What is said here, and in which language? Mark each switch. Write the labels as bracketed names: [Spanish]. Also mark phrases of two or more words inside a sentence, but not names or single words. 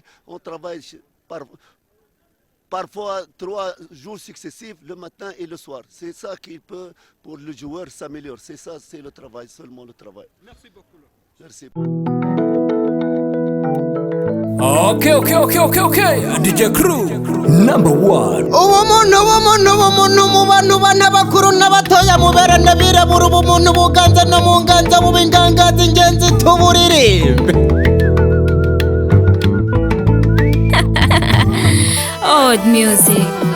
[French] On travaille parfois 3 jours successifs, le matin et le soir. C'est ça qui peut, pour le joueur, s'améliorer. C'est ça, c'est le travail, seulement le travail. Merci beaucoup. Merci. [English] Okay. DJ Crew number 1. [Kinyarwanda] ubumuntu mu bantu bana bakuru n'abatoya muberane birabura ubumuntu buganza no mu nganza bubingangaza ingenzi tuburirimbe. [English] Old music.